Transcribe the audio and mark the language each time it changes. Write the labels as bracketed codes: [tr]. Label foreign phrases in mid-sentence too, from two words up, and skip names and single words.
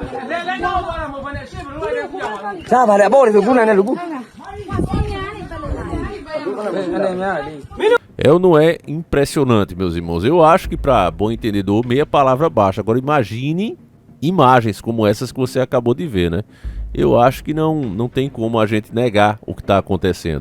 [vi] sao bà lại bỏ đi cái này lúc [pt] É ou não é impressionante, meus irmãos? Eu acho que para bom entendedor, meia palavra baixa. Agora imagine imagens como essas que você acabou de ver, né? Eu acho que não tem como a gente negar o que está acontecendo.